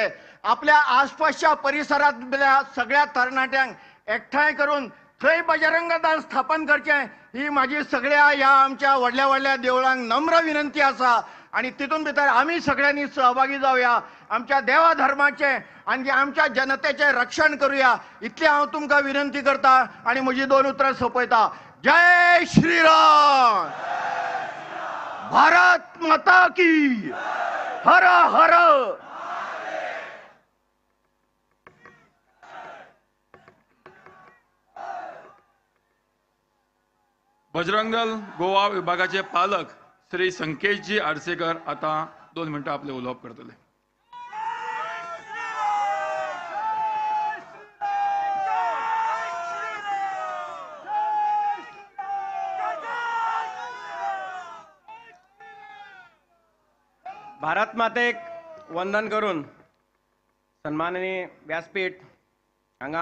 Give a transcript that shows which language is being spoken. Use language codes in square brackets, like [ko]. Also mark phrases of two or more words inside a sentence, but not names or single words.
[kok] आपल्या आसपासच्या परिसरांतल्या सगळ्या तरणाट्यांक एकठांय करून थंय बजरंग दल स्थापन करचें ही माझी सगळ्या ह्या आमच्या व्हडल्या व्हडल्या देवळांक नम्र विनंती आसा. आणि तितून भितर आमी सगळ्यांनी सहभागी जावया, आमच्या देवा धर्माचे आणि आमच्या जनतेचे रक्षण करूया, इतली हांव तुमकां विनंती करता आणि म्हजी 2 उतरां सोंपयता. [hi] जय श्रीराम. भारत माता की. हर हर. [kok] बजरंग दल गोवा विभागाचे पालक श्री संकेशजी आडसेकर आता 2 मिनटां आपले उलोवप करतले. भारत मातेक वंदन करून सन्माननीय व्यासपीठ हांगा